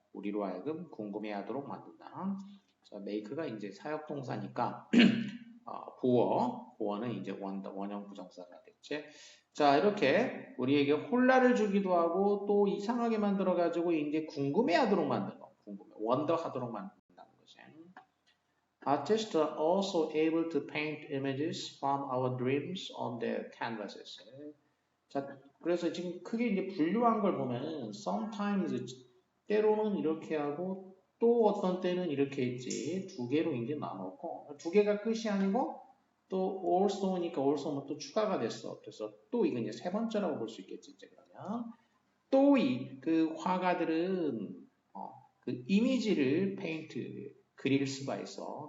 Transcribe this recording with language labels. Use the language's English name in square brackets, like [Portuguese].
[Korean] 우리로 하여금 궁금해하도록 만든다. 자, make가 이제 사역동사니까 보어는 이제 원형 부정사가 됐지. 자, 이렇게 우리에게 혼란을 주기도 하고 또 이상하게 만들어가지고 이제 궁금해하도록 만드는 거, 원더하도록 만든다는 거지. [English] Artists are also able to paint images from our dreams on their canvases. [Korean] 자, 그래서 지금 크게 이제 분류한 걸 보면은 sometimes 때로는 이렇게 하고 또 어떤 때는 이렇게 했지 두 개로 이제 나눴고 두 개가 끝이 아니고 또 also니까 also는 또 추가가 됐어. 그래서 또 이건 이제 세 번째라고 볼 수 있겠지 이제 그러면 또 이 그 화가들은 그 이미지를 페인트 그릴 수가 있어.